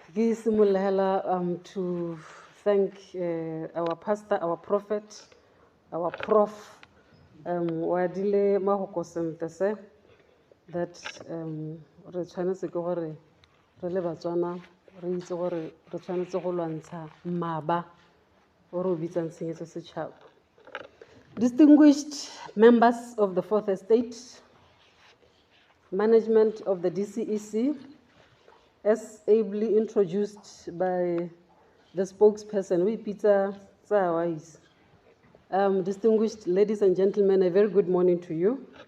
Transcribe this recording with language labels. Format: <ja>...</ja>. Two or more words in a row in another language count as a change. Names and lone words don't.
<tn>Ke simolola</tn> <en>to thank our pastor, our prophet, our prof,</en> <tn>Wadile Mahoko Sentese, that re tshwanetse ke gore re le Batswana re itse gore re tshwanetse go lwantsha maba o re o bitsang tshenyetso setšhaba.</tn> <en>Distinguished members of the Fourth Estate, management of the DCEC, as ably introduced by the spokesperson, Peter Tsawais. Distinguished ladies and gentlemen, a very good morning to you.</en>